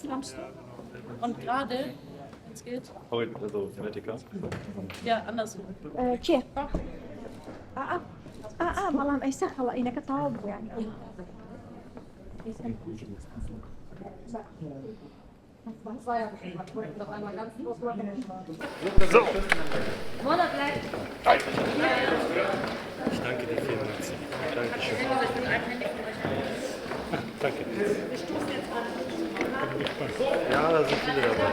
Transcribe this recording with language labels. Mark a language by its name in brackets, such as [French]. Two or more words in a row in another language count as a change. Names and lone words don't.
[German] Und gerade, wenn es geht. Also, Vertical. Ja, andersrum. [Arabic] كيف؟ والله ما يسهل انك طالب يعني [German] Ich danke dir vielmals. Dankeschön. Danke. Ja, da sind viele dabei.